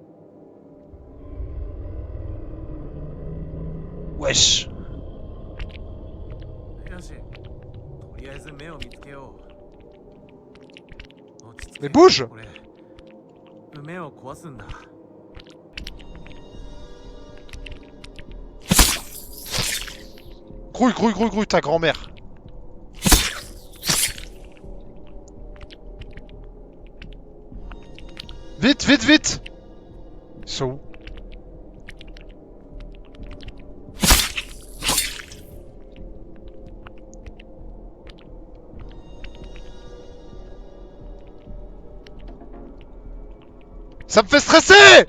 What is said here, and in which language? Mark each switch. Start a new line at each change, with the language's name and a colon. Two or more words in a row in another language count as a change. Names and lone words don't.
French: Wesh.
Japanese: よし、とりあえず目を見つけよう。落ち着け
French: Mais bouge!
Japanese: これ目を壊すんだ。
French: Grouille, grouille, grouille, grouille, ta grand-mère. Vite, vite, vite! Ils sont où? Ça me fait stresser!